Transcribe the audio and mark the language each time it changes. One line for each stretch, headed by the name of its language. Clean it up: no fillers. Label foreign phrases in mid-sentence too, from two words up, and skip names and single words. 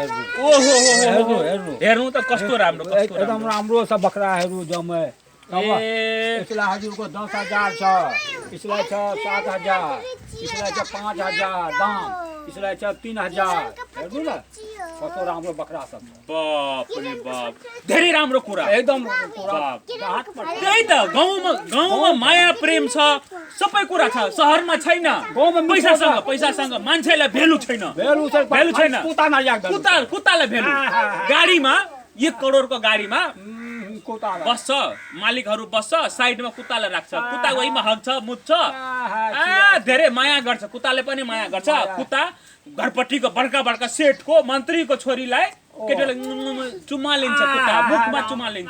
Nepali: हेर्नु त कस्तो राम्रो एकदम राम्रो छ बख्राहरू जम्मै यसलाई हजुरको 10,000 छ यसलाई छ 7,000 यसलाई छ 5,000 दाम यसलाई छ 3,000 हेर्नु न कस्तो राम्रो बख्रा छ बाप रे बाप धेरै राम्रो कुरा एकदम त्यही त गाउँमा माया प्रेम छ सबै कुरा छ शहरमा छैन पैसासँग मान्छेलाई भेल्यु छैन कुत्तालाई भेल्यु गाडीमा 1 करोडको गाडीमा बस्छ मालिकहरू बस्छ साइडमा कुत्तालाई राख्छ कुत्ता वहीमा हग्छ मुत्छ धेरै माया गर्छ कुत्ताले पनि माया गर्छ कुत्ता घरपट्टिको बडका सेठको मन्त्रीको छोरीलाई केटीले चुमा लिन्छ कुत्ता मुखमा चुमा लिन्छ